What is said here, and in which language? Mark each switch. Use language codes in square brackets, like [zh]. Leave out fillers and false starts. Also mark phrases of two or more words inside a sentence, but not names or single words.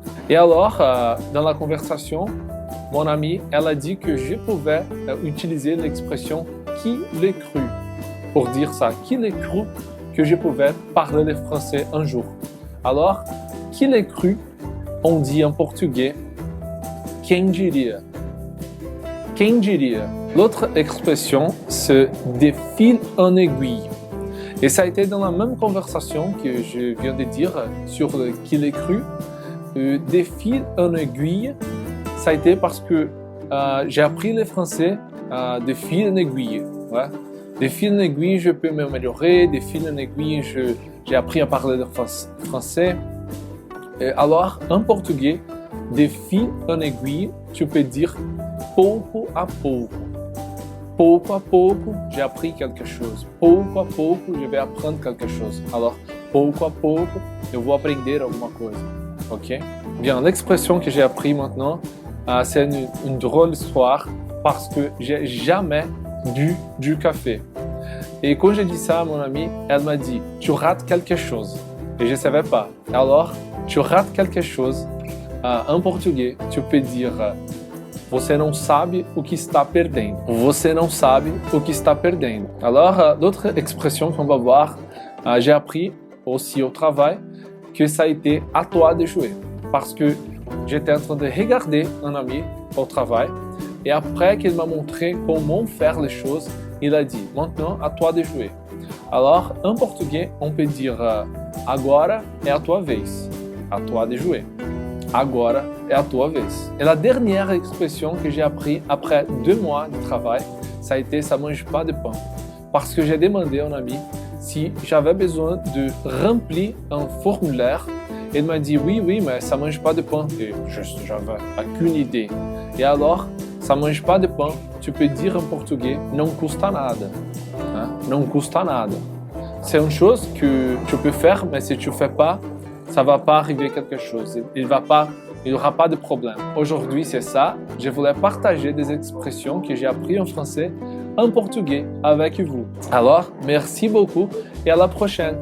[fr] Et alors, dans la conversation, mon amie, elle a dit que je pouvais utiliser l'expression « qui l'est cru » pour dire ça. Qui l'est cru que je pouvais parler le français un jour. Alors, qui l'est cru, on dit en portugais « [pt] quem diria ». Quem diria. [fr] L'autre expression, c'est « de fil en aiguille ». Et ça a été dans la même conversation que je viens de dire sur le « qui l'est cru ». De fil en aiguille, ça a été parce que j'ai appris le français de fil en aiguille. Ouais. De fil en aiguille, je peux m'améliorer. De fil en aiguille, j'ai appris à parler le français. Et alors, en portugais, de fil en aiguille, tu peux dire [pt] pouco a pouco. Pouco a pouco, [fr] j'ai appris quelque chose. [pt] Pouco a pouco, [fr] je vais apprendre quelque chose. Alors, [pt] pouco a pouco, eu vou aprender alguma coisa. [fr] Ok? Bien, l'expression que j'ai appris maintenant, c'est une drôle d'histoire parce que j'ai jamais bu du café. Et quand j'ai dit ça à mon amie, elle m'a dit « tu rates quelque chose ». Et je ne savais pas. Alors, tu rates quelque chose, en portugais, tu peux dire « [pt] você não sabe o que está perdendo ». Você não sabe o que está perdendo. [fr] Alors, d'autres expressions qu'on va voir, j'ai appris aussi au travail que ça a été à toi de jouer. Parce que j'étais en train de regarder un ami au travail et après qu'il m'a montré comment faire les choses, il a dit « Maintenant, à toi de jouer ». Alors, en portugais, on peut dire « [pt] Agora é a tua vez ». [fr] À toi de jouer. [pt] Agora é a tua vez. [fr] Et la dernière expression que j'ai appris après 2 mois de travail, ça a été « ça mange pas de pain ». Parce que j'ai demandé à un ami si j'avais besoin de remplir un formulaire. Il m'a dit oui, mais ça ne mange pas de pain. Et je n'avais aucune idée. Et alors, ça ne mange pas de pain, tu peux dire en portugais [pt] não custa nada. Hein? Não custa nada. [fr] C'est une chose que tu peux faire, mais si tu ne fais pas, ça ne va pas arriver quelque chose. Il n'y aura pas de problème. Aujourd'hui, c'est ça. Je voulais partager des expressions que j'ai apprises en français, en portugais avec vous. Alors, merci beaucoup et à la prochaine.